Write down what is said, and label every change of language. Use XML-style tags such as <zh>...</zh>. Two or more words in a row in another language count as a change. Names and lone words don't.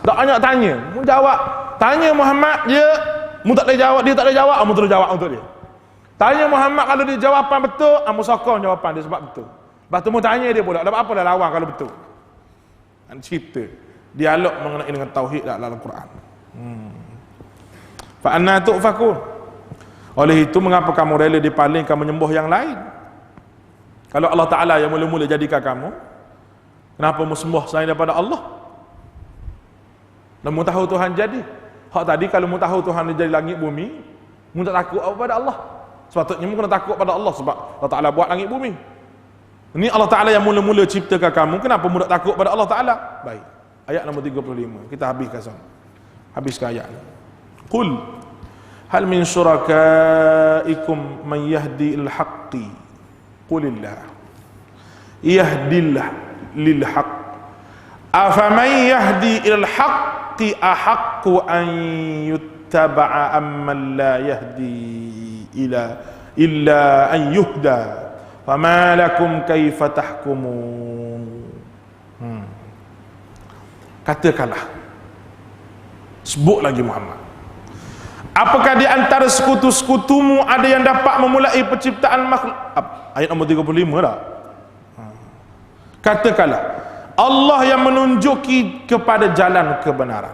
<ms>Tak banyak tanya, mu jawab. Tanya Muhammad, dia mu tak boleh jawab, dia tak boleh jawab, mu terus jawab untuk dia. Tanya Muhammad, kalau dia jawapan betul, mu sokong jawapan dia sebab betul. Lepas tu mu tanya dia pula, dapat apa dah lawan kalau betul. Cerita dialog mengenai dengan tauhid dalam Al-Quran.</ms> <ar>فأنى تؤفكون.</ar> <ms>Oleh itu mengapa kamu rela dipalingkan menyembah yang lain? Kalau Allah Ta'ala yang mula-mula jadikan kamu, kenapa mu sembah selain daripada Allah? Dan mu tahu Tuhan jadi. Hak tadi kalau mu tahu Tuhan jadi langit bumi, mu tak takut kepada Allah. Sepatutnya mu kena takut pada Allah sebab Allah Ta'ala buat langit bumi. Ini Allah Ta'ala yang mula-mula ciptakan kamu, kenapa mu tak takut pada Allah Ta'ala? Baik, ayat nombor 35 kita habiskan sana. Habiskan ayat ni.</ms> <ar>قل هل من شركائكم من يهدي إلى الحق قل الله يهدي للحق أفمن يهدي إلى الحق أحق أن يتبع أمن لا يهدي إلا أن يهدى فما لكم كيف تحكمون.</ar> <ms>Katakanlah, sebut lagi Muhammad, apakah di antara sekutu-sekutumu ada yang dapat memulai penciptaan makhluk? Ayat nombor 35 dah. Katakanlah, Allah yang menunjuki kepada jalan kebenaran.</ms>